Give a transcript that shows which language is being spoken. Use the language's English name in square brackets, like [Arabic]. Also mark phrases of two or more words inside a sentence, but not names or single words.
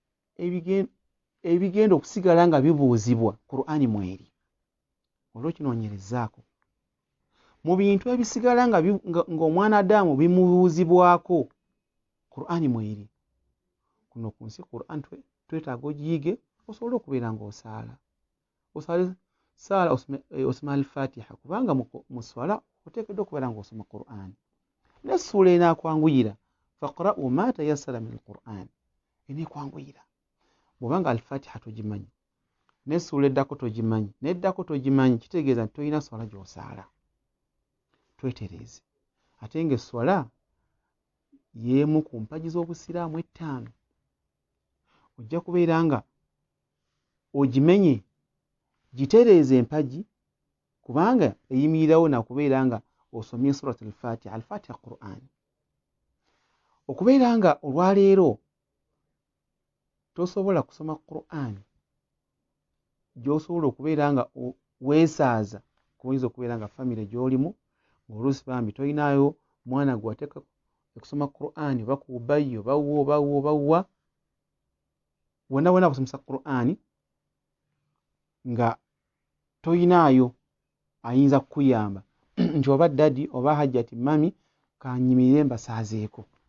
[Ganda] ebigenda okusigala nga bibuuzibwa Qur'an mweri olw'okinoonyerezaako mu bintu ebisigala ng'omwana Adamu bimubuuzibwako Qur'an mweri kuno ku nsi Qur'an twetaaga ogiyige osobole okubeera ng'osaala saala osoma al-Fatiha kubanga mu swala oteekeddwa okubeera ng'osoma Qur'an n'essuula enaakwanguyira [Arabic] فاقرؤوا ما تيسر من القرآن [Ganda] eneekwanguyira bw'obanga al-Fatiha togimanyi n'essuula eddako togimanyi n'eddako togimanyi kitegeeza nti tolina swala gy'osaala. Twetereeze ate ng'esswala y'emu ku mpagi z'obusiraamu ettaano ojja kubeera nga ogimenye gitereeze empagi kubanga eyimirirawo nakubeera nga osomye surat al-Fatiha al-Fatiha Qur'an okubeera nga olwaleero tosobola kusoma Qur'an gy'osobola okubeera nga weesaaza kuyinza okubeera nga famire gy'olimu oluusi bambi tolinayo mwana gwe wateeka okusoma Qur'an oba ku Ubayyo bawa wonna kusomesa Qur'an nga toyinaayo ayinza kukuyamba nti oba dadi oba hajjati mami kanyimirire mbasaazeeko.